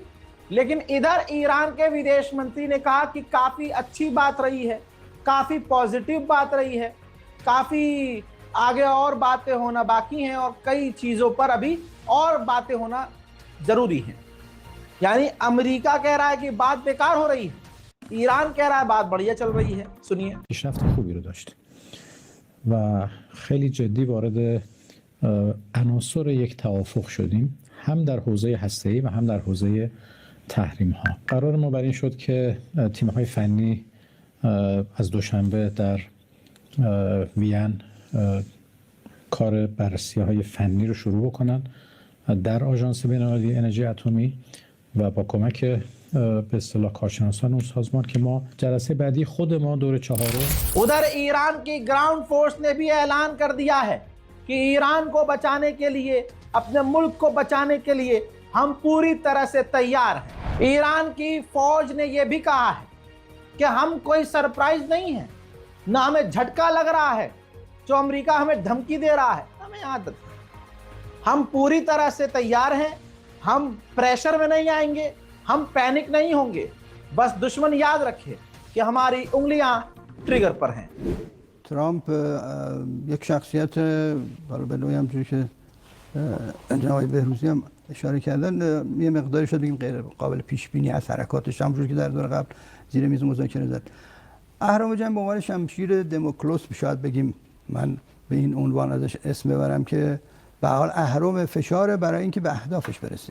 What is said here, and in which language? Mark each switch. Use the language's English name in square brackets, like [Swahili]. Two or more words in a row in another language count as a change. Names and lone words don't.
[Hindi] लेकिन इधर ईरान के विदेश मंत्री ने कहा कि काफी अच्छी बात रही है, काफी पॉजिटिव बात रही है, काफी आगे और बातें होना बाकी हैं और कई चीजों पर अभी और बातें होना जरूरी है। यानी अमेरिका कह रहा है कि बात बेकार हो रही है, ईरान कह रहा है बात बढ़िया चल रही है। सुनिए। [Persian] پیشرفت خوبی رو داشت و خیلی جدی وارد عناصر یک توافق شدیم، هم در حوزه هسته‌ای و هم در حوزه تحریم‌ها. قرار ما بر این شد که تیم‌های فنی از دوشنبه در وین کار بررسی‌های فنی رو شروع بکنن در آژانس بین‌المللی انرژی اتمی و با کمک به اصطلاح کارشناسان اون سازمان که ما جلسه بعدی خود ما دور چهارم. [Hindi] उधर ईरान की ग्राउंड फोर्स ने भी ऐलान कर दिया है कि ईरान को बचाने के लिए, अपने मुल्क को बचाने के लिए हम पूरी तरह से तैयार हैं। ईरान की फौज ने यह भी कहा है कि हम कोई सरप्राइज नहीं है, ना हमें झटका लग रहा है जो अमेरिका हमें धमकी दे रहा है, हमें आदत है। हम पूरी तरह से तैयार हैं, हम प्रेशर में नहीं आएंगे, हम पैनिक नहीं होंगे। बस दुश्मन याद रखे कि हमारी उंगलियां ट्रिगर पर हैं। [Persian] ترامپ یک شخصیت، حالا به نوعی همونجوری که جناب بهروزی هم اشاره کردن، یه مقداری شد بگیم غیر قابل پیش بینی از حرکاتش، همونجوری که در دور قبل زیر میز مذاکره زد. اهرام جنگ به عنوان شمشیر دموکلس شاید بگیم، من به این عنوان ازش اسم ببرم، که به حال اهرام فشاره برای اینکه به اهدافش برسه.